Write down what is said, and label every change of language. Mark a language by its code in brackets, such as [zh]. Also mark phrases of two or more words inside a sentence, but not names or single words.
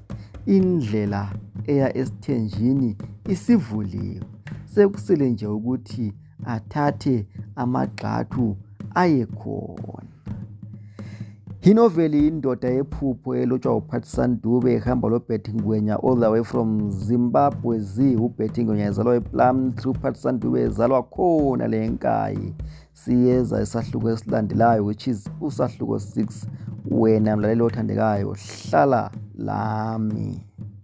[nd] Indlela eya esithenjini isivuliwe. Sekusele nje ukuthi athathe amagxathu aye khona. Inoveli Indoda Yephupho elotshwa uPatshan Dube ehamba loBetty Ngwenya [en] all the way from Zimbabwe. [nd] uBetty Ngwenya ezalwa ePlum Tree, uPatshan Dube ezalwa khona leNkayi. Siyeza isahluko esilandelayo, [en] which is [nd] usahluko 6. Wena mlaleli othandekayo, hlala lami.